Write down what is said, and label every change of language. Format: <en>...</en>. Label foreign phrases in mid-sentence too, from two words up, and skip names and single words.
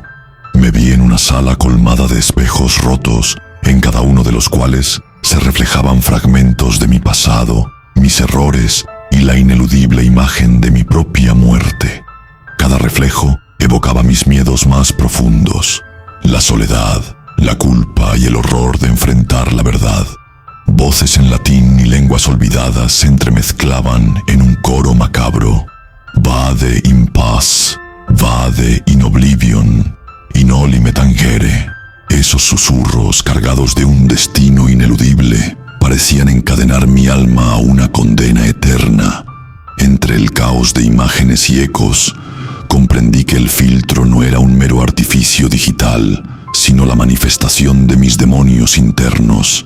<es>Me vi en una sala colmada de espejos rotos, en cada uno de los cuales se reflejaban fragmentos de mi pasado, mis errores y la ineludible imagen de mi propia muerte. Cada reflejo evocaba mis miedos más profundos: la soledad, la culpa y el horror de enfrentar la verdad. Voces en latín y lenguas olvidadas se entremezclaban en un coro macabro.</es> <la>Vade in paz, vade in oblivion, in oli me tangere.</la> <es>Esos susurros cargados de un destino ineludible parecían encadenar mi alma a una condena eterna. Entre el caos de imágenes y ecos, comprendí que el filtro no era un mero artificio digital, sino la manifestación de mis demonios internos.</es>